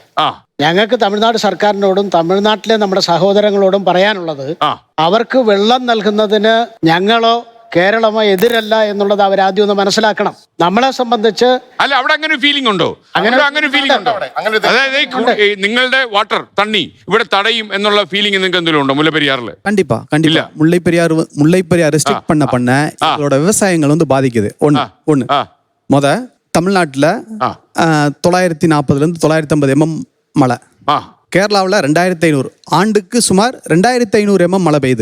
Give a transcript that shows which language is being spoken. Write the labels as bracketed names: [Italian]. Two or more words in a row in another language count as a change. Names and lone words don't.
[Malayalam] ഞങ്ങൾക്ക് തമിഴ്നാട് സർക്കാരിനോടും തമിഴ്നാട്ടിലെ നമ്മുടെ സഹോദരങ്ങളോടും പറയാനുള്ളത്, അവർക്ക് വെള്ളം നൽകുന്നതിന് ഞങ്ങളോ കേരളമോ എതിരല്ല എന്നുള്ളത് അവരാദ്യം ഒന്ന് മനസ്സിലാക്കണം. നമ്മളെ സംബന്ധിച്ച് അല്ല, അവിടെ അങ്ങനെ ഫീലിംഗ് ഉണ്ടോ? അങ്ങനെ ഫീലിംഗ് ഉണ്ടോ? അതായത് നിങ്ങളുടെ വാട്ടർ തണ്ണി ഇവിടെ തടയും എന്നുള്ള ഫീലിംഗ് നിങ്ങൾക്ക് എന്തെങ്കിലും ഉണ്ടോ മുല്ലപ്പെരിയാറിൽ? [Tamil] கண்டிப்பா முல்லைப்பெரியார் ரெஸ்ட்ரிக்ட் பண்ண இதோட விவசாயங்கள் வந்து பாதிக்குது. ஒன்று தமிழ்நாட்டில் 940 இருந்து 950 mm மழை, கேரளாவில் 2500, ஆண்டுக்கு சுமார் 2500 mm மழை பெய்யுது.